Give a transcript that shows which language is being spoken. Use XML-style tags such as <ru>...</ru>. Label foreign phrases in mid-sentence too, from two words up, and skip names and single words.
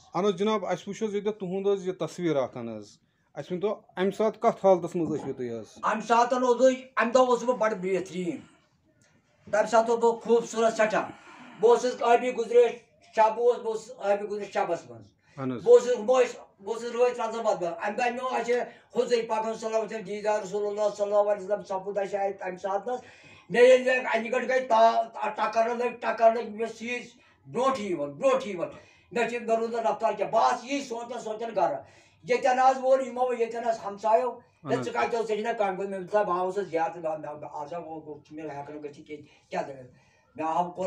<ks>اہن حظ جناب اَسہِ وٕچھ حظ ییٚتٮ۪تھ تُہُنٛد حظ یہِ تصویٖر اکھ حظ اَسہِ ؤنۍتو اَمہِ ساتہٕ کتھ حالتس منٛز ٲسوٕ تُہۍ حظ امہِ ساتہٕ اوسُس امہِ دۄہ اوسُس بہٕ بڑٕ بہتریٖن تمہِ ساتہٕ اوسُس بہٕ خوٗبصوٗرت سٮ۪ٹھاہ بہٕ اوسُس ٲبی گُزریش شب اوس بہٕ اوسُس ٲبی گُزریش شبس منٛز بہٕ اوسُس رٲتۍ رزن بدل امہِ دۄہ مےٚ اَسہِ حضوٗر پاکن</ks> <ar>صلی اللہ علیہ وسلم</ar> <ks>دیٖدار رسول اللہ</ks> <ar>صلی اللہ علیہ وسلم</ar> <ks>سپُد اَسہِ اَتہِ تمہِ ساتنس مےٚ ییٚلہِ اَنہِ گٔٹۍ گٔے ٹکر لٔگۍ مےٚ سیٖز برونٛٹھٕے یِوان مےٚ چھِ مےٚ روٗد نہٕ رفتار کینٛہہ بہٕ آس یی سونٛچان گرٕ ییٚتٮ۪ن حظ ووٚن یِمو ییٚتٮ۪ن حظ ہمسایو ژٕ کتہِ اوس ژےٚ چھِ نا کامہِ گوٚمُت مےٚ دوٚپ بہٕ آوُس حظ زیارتہِ آز چھُ مےٚ ہٮ۪کان گٔژھِتھ کینٛہہ کیٛاہ دٔلیٖل مےٚ آو کوٚر</ks>